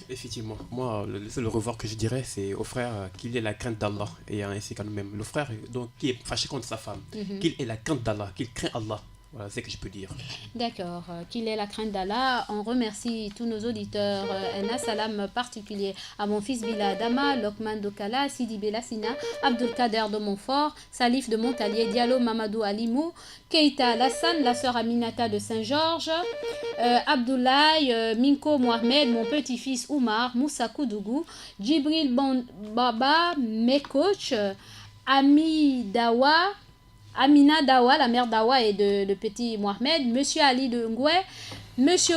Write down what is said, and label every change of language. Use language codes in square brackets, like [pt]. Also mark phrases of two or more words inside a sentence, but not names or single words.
[fr] Effectivement, moi, le seul au revoir que je dirais, c'est au frère qu'il ait la crainte d'Allah, et ainsi quand même. Le frère donc, qui est fâché contre sa femme, qu'il ait la crainte d'Allah, qu'il craint Allah. Voilà, c'est ce que je peux dire. D'accord, qu'il ait la crainte d'Allah. On remercie tous nos auditeurs. Un salam particulier à mon fils Biladama, Lokman Dokala, Sidi Belassina, Abdul Kader de Montfort, Salif de Montalier, Diallo Mamadou Alimou, Keita Lassane, la sœur Aminata de Saint-Georges, Abdoulaye, Minko Mohamed, mon petit-fils Oumar, Moussa Koudougou, Djibril Baba, mes coachs, Ami Dawa, Amina Dawa, la mère Dawa et de petit Mohamed, Monsieur Ali de Ngoué, Monsieur